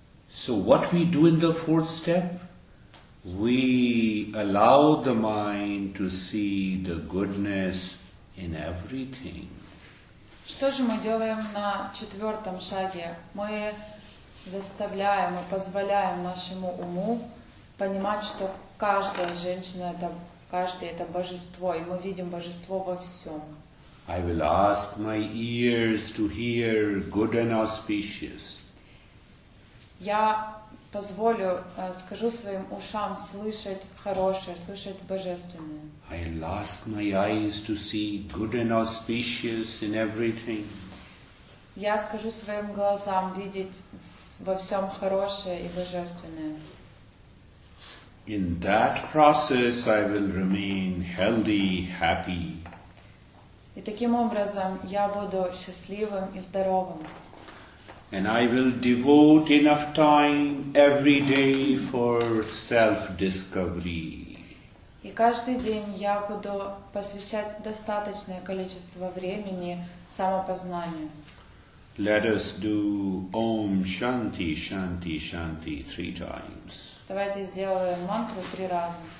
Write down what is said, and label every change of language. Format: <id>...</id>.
<en>So what we do in the 4th step? We allow the mind to see the goodness in everything.</en> <ru>Что же мы делаем на 4-м шаге? Мы заставляем, мы позволяем нашему уму понимать, что каждая женщина, каждый это божество, и мы видим божество во всем.</ru> <en>I will ask my ears to hear good and auspicious.</en> <ru>Я позволю, скажу своим ушам слышать хорошее, слышать божественное.</ru> <en>I'll ask my eyes to see good and auspicious in everything.</en> <ru>Я скажу своим глазам видеть во всем хорошее и божественное.</ru> <en>In that process, I will remain healthy, happy.</en> <ru>И таким образом я буду счастливым и здоровым.</ru> <en>And I will devote enough time every day for self-discovery.</en> <ru>И каждый день я буду посвящать достаточное количество времени самопознанию.</ru> <en>Let us do</en> <sa>Om Shanti Shanti Shanti</sa> <en>3 times.</en> <ru>Давайте сделаем мантру 3 раза.</ru>